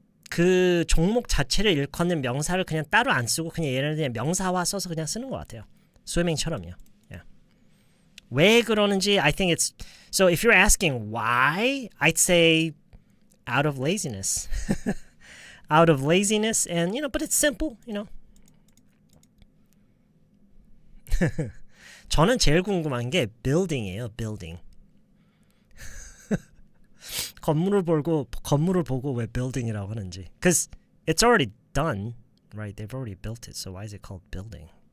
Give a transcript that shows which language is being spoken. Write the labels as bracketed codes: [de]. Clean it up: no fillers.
[ko] 그 종목 자체를 일컫는 명사를 그냥 따로 안 쓰고 그냥 얘네들 명사화 써서 그냥 쓰는 것 같아요. 스위밍처럼요. Yeah. 왜 그러는지 [en] I think it's so if you're asking why, I'd say out of laziness. Out of laziness and but it's simple, [ko] 저는 제일 궁금한 게 building이에요. building. 건물을 보고 왜 building이라고 하는지. [en] Because it's already done, right? They've already built it. So why is it called building?